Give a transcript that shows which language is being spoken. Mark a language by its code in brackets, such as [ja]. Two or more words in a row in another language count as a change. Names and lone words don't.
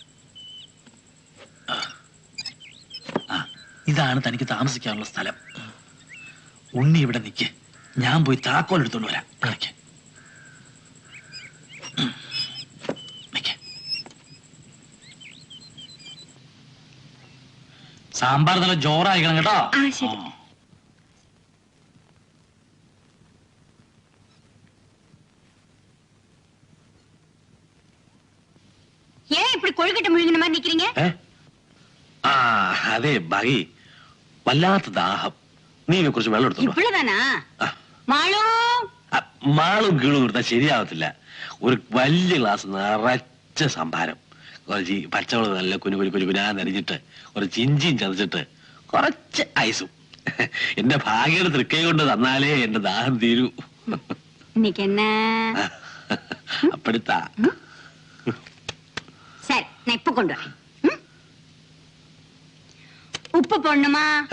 [ml] ഇതാണ് തനിക്ക് താമസിക്കാനുള്ള സ്ഥലം. ഉണ്ണി ഇവിടെ നിൽക്ക്, ഞാൻ പോയി താക്കോൽ എടുത്തോണ്ട് വരാം. കളിക്ക്. സാമ്പാർ നല്ല ജോറായിക്കണം കേട്ടോ. [ta] ஏன் இப்படி கொழுக்கட்டை முழுங்கின மாதிரி நிக்கிறீங்க? [ml] അതെ ബഹി, വല്ലാത്ത ദാഹം. നീ കുറച്ച് വെള്ളം എടുത്തു. [ta] ഇவ்வளவுதானா? മാളു, [ml] മാളും കീഴും കൊടുത്താൽ ശരിയാവത്തില്ല. ഒരു വലിയ ഗ്ലാസ് നിറച്ച സംഭാരം, കുറച്ച് പച്ചവെള്ളം നല്ല കുനുകുനാന്നരിഞ്ഞിട്ട്, കുറച്ച് ഇഞ്ചിയും ചതച്ചിട്ട്, കുറച്ച് ഐസും. എന്റെ ഭാഗ്യയുടെ തൃക്കൈ കൊണ്ട് തന്നാലേ എന്റെ ദാഹം തീരൂ. [ta] இன்னைக்கு என்ன? [ml] അപ്പടുത്താ. [ta] சரி, நான் இப்ப கொண்டு வரேன். உப்பு போடணுமா?